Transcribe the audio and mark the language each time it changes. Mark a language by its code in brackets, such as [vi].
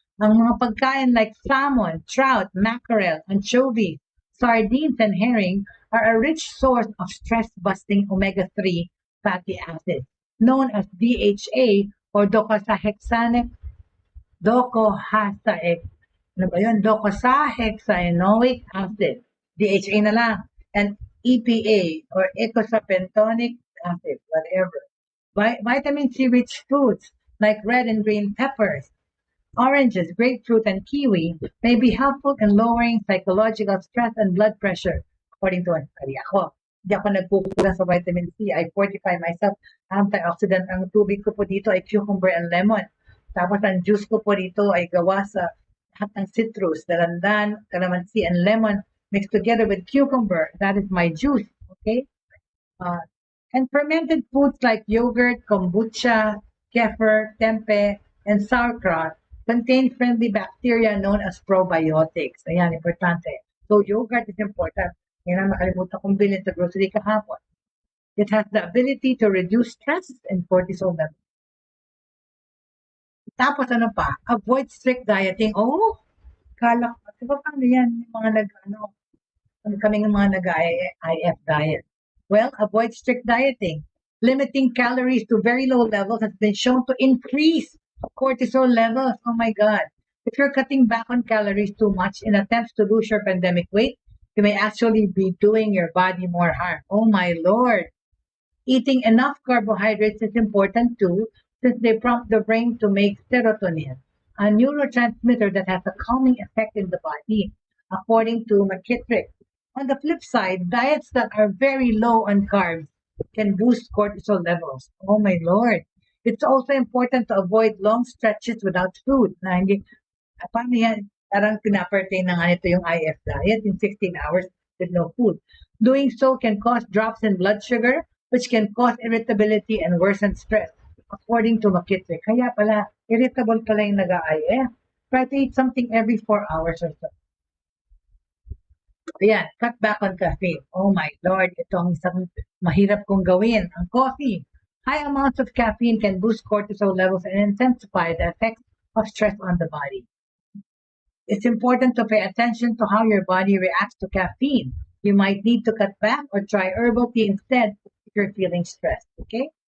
[tl] Ang mga pagkain [en] like salmon, trout, mackerel, anchovy, sardines, and herring are a rich source of stress-busting omega-3 fatty acids, known as DHA or docosahexaenoic acid, [tl] DHA na lang, [en] and EPA or eicosapentaenoic acid, whatever. Vitamin C rich foods like red and green peppers, oranges, grapefruit, and kiwi may be helpful in lowering psychological stress and blood pressure, according to ako. [tl] Hindi ako nagkukulang sa vitamin C. [en] I fortify myself. [tl] Antioxidant ang tubig ko po dito ay cucumber and lemon. Tapos ang juice ko po dito ay gawa sa lahat ng citrus, dalandan, calamansi, and lemon mixed together with cucumber. [en] That is my juice. Okay? And fermented foods like yogurt, kombucha, kefir, tempeh, and sauerkraut contain friendly bacteria known as probiotics. [tl] Ayan, importante. [en] So, yogurt is important. [tl] Yan ang nakalimutan kong bilhin sa grocery kahapon. [en] It has the ability to reduce stress and cortisol levels. [tl] Tapos ano pa? [en] Avoid strict dieting. [tl] Oh, kala ko. Diba paano yan? Yung mga kaming mga nag-IF diet. [en] Well, avoid strict dieting. Limiting calories to very low levels has been shown to increase cortisol levels. Oh my God. If you're cutting back on calories too much in attempts to lose your pandemic weight, you may actually be doing your body more harm. Oh my Lord. Eating enough carbohydrates is important too, since they prompt the brain to make serotonin, a neurotransmitter that has a calming effect in the body, according to McKittrick. On the flip side, diets that are very low on carbs can boost cortisol levels. Oh my Lord. It's also important to avoid long stretches without food. [tl] Na hindi, paano yan? Parang pinapertain na nga nito yung IF diet [en] in 16 hours with no food. Doing so can cause drops in blood sugar, which can cause irritability and worsen stress, according to McKittrick. [tl] Kaya pala, irritable pala yung nag-IF. [en] Try to eat something every 4 hours or so. Ayan, cut back on caffeine. [tl] Oh my Lord, ito ang isang mahirap kong gawin. Ang coffee. [en] High amounts of caffeine can boost cortisol levels and intensify the effects of stress on the body. It's important to pay attention to how your body reacts to caffeine. You might need to cut back or try herbal tea instead if you're feeling stressed. Okay?